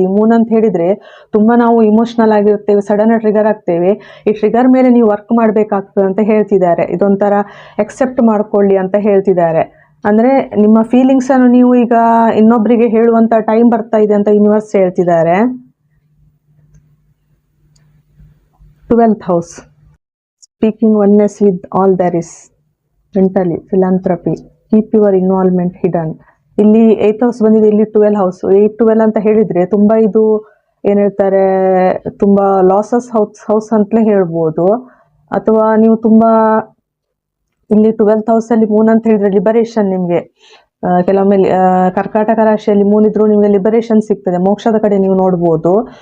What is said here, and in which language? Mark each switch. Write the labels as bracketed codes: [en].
[kn] ಈ ಮೂನ್ ಅಂತ ಹೇಳಿದ್ರೆ ತುಂಬಾ ನಾವು ಇಮೋಷನಲ್ ಆಗಿರ್ತೇವೆ, ಸಡನ್ ಟ್ರಿಗರ್ ಆಗ್ತೇವೆ. ಈ ಟ್ರಿಗರ್ ಮೇಲೆ ನೀವು ವರ್ಕ್ ಮಾಡ್ಬೇಕಾಗ್ತದೆ ಅಂತ ಹೇಳ್ತಿದ್ದಾರೆ. ಇದೊಂಥರ ಎಕ್ಸೆಪ್ಟ್ ಮಾಡ್ಕೊಳ್ಳಿ ಅಂತ ಹೇಳ್ತಿದ್ದಾರೆ. ಅಂದ್ರೆ ನಿಮ್ಮ ಫೀಲಿಂಗ್ಸ್ ಅನ್ನು ನೀವು ಈಗ ಇನ್ನೊಬ್ಬರಿಗೆ ಹೇಳುವಂತ ಟೈಮ್ ಬರ್ತಾ ಇದೆ ಅಂತ ಯೂನಿವರ್ಸ್ ಹೇಳ್ತಿದ್ದಾರೆ. [en] 12th house, speaking oneness with all there is, mentally, philanthropy, keep your involvement hidden. [kn] ಇಲ್ಲಿ 8th house ಬಂದಿದೆ, ಇಲ್ಲಿ 12 house. 8-12 ಅಂತ ಹೇಳಿದ್ರೆ ತುಂಬಾ ಇದು ಏನ್ ಹೇಳ್ತಾರೆ, ತುಂಬಾ ಲಾಸಸ್ ಹೌಸ್ ಅಂತಲೇ ಹೇಳ್ಬೋದು. ಅಥವಾ ನೀವು ತುಂಬಾ ಇಲ್ಲಿ 12th house ಅಲ್ಲಿ ಮೂನ್ ಅಂತ ಹೇಳಿದ್ರೆ ಲಿಬರೇಷನ್. ನಿಮ್ಗೆ ಕೆಲವೊಮ್ಮೆ ಕರ್ಕಾಟಕ ರಾಶಿಯಲ್ಲಿ ಮೂನ್ ಇದ್ರೂ ನಿಮ್ಗೆ ಲಿಬರೇಷನ್ ಸಿಗ್ತದೆ, ಮೋಕ್ಷದ ಕಡೆ ನೀವು ನೋಡ್ಬೋದು.